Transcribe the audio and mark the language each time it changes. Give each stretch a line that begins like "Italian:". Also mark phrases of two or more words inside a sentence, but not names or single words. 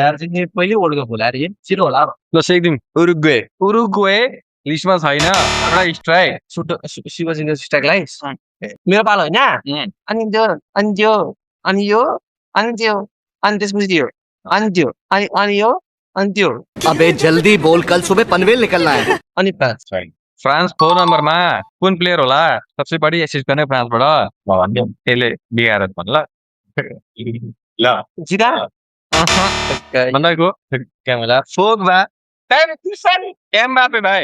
Nepali: झार चाहिँ पहिले वर्ल्ड कप होला अरे छिटो होला ल सेक्दिम उरुग्वे उरुग्वे लिस्टमा छैन एउटा स्ट्राइक शिवजीको स्ट्राइकलाई मेरो पालो होइन अनि त्यो अनि त्यो अनि यो अनि त्यो अनि त्यसपछि त्यो अनि त्यो अनि यो अनि त्यो
Hindi: अबे जल्दी बोल कल सुबह पनवेल निकलना है
Nepali: अनि फ्रान्स फ्रान्स 4 नम्बरमा कुन प्लेयर होला सबसे बढी एसिस्ट गर्ने फ्रान्सबाट त्यसले बिगाएर भन ल जिरा भन्दाको क्यामेरा फोग्बा एमबापे भाइ